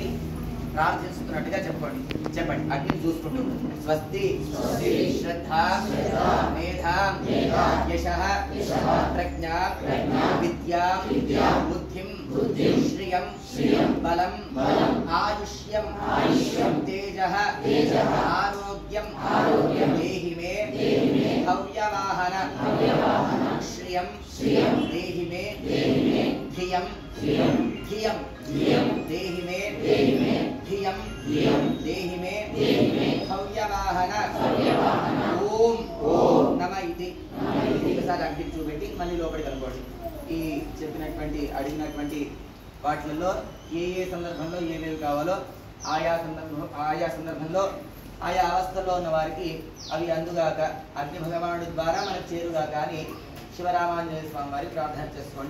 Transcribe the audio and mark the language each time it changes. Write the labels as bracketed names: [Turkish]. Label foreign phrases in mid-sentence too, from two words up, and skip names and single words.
[Telugu] ప్రార్థిస్తున్నట్టుగా చెప్పుకోండి చెప్పండి అగ్ని చూసుకుంటూ [Sanskrit] స్వస్తి శ్రద్ధ మేధా యశః ప్రజ్ఞా విద్యా బుద్ధిం శ్రియం బలం ఆయుష్యం తేజః ఆరోగ్యం దేహి మే భవ్యవాహన శ్రియం దేహి మే ధియం देहि मे धियं देहि मे भव्यवाहन ओम नम इति [Telugu] ఒకసారి అగ్ని చూపెట్టి మళ్ళీ లోపలికి అనుకోండి ఈ చెప్పినటువంటి అడిగినటువంటి వాటిల్లో ఏ ఏ సందర్భంలో ఏమేమి కావాలో ఆయా సందర్భంలో ఆయా అవస్థల్లో ఉన్న వారికి అవి అందుగాక అగ్ని భగవానుడి ద్వారా మనకు చేరుగాక అని శివరామాంజనేయ స్వామి వారికి ప్రార్థన చేసుకోండి.